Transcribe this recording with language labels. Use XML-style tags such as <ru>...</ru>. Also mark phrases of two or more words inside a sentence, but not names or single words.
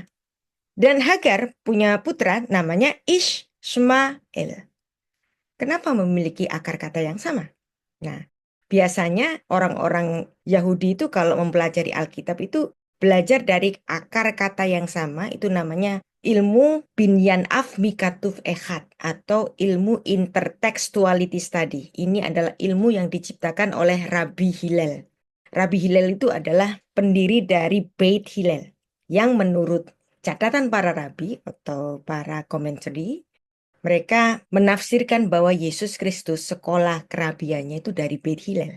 <id>Dan Hagar punya putra namanya Ishmael. Kenapa memiliki akar kata yang sama? Nah, biasanya orang-orang Yahudi itu kalau mempelajari Alkitab itu belajar dari akar kata yang sama, itu namanya ilmu</id> <he>בנין אב מכתוב אחד</he> <id>atau ilmu</id> <en>intertextuality study.</en> <id>Ini adalah ilmu yang diciptakan oleh Rabbi Hillel. Rabbi Hillel itu adalah pendiri dari Beit Hillel yang menurut catatan para rabi atau para komentari, mereka menafsirkan bahwa Yesus Kristus sekolah kerabiannya itu dari Beit Hillel.</id>